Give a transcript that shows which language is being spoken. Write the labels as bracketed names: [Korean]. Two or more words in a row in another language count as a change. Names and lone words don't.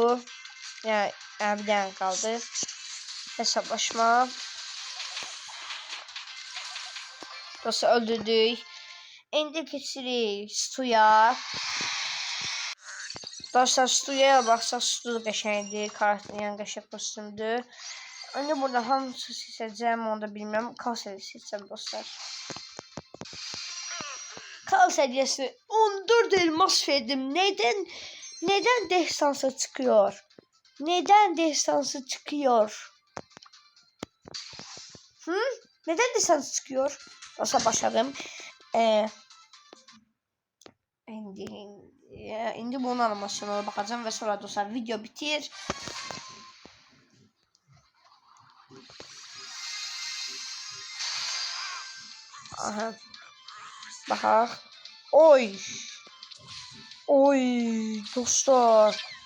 [Azerbaijani] Yəni bir dənə qaldı. Hesablaşma. Dostlar öldürdük. İndi keçirik Stu'ya. Dostlar Stu'ya baxsaq Stu da qəşəngdir. Karakterin yəni qəşəng kostümdür. [Turkish] Önce burada hamısı seçeceğim onu da bilmem. Kalseri seçeceğim dostlar. Kal seviyesi 14 elmas verdim. Neden destansı çıkıyor? Neden destansı çıkıyor? Neden destansı çıkıyor? Dostlar başladım. İndi bunun animasyonuna bakacağım ve sonra dostlar video bitir. Aha. [Azerbaijani] Baxaq. Oy dostlar.